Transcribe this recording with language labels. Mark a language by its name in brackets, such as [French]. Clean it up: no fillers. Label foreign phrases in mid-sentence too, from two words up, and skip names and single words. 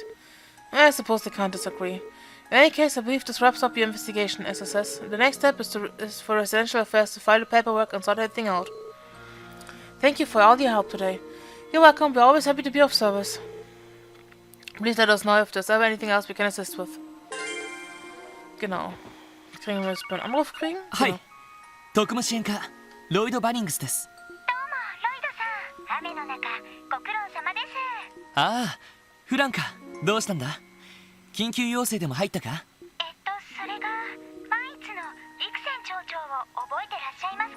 [English] I suppose they can't disagree. In any case, I believe this wraps up your investigation, SSS. The next step is for Residential Affairs to file the paperwork and sort everything out. Thank you for all your help today. You're welcome, we're always happy to be of service. Please let us know if there's ever anything else we can assist with. [German] Genau. Kriegen wir jetzt einen Anruf kriegen? Hi. [Japanese] 特務支援課ロイド・バニングスです。どうもロイドさん、雨の中ご苦労様です。ああ、フランか。どうしたんだ？緊急要請でも入ったか？それがマイツのリクセン町長を覚えてらっしゃいますか？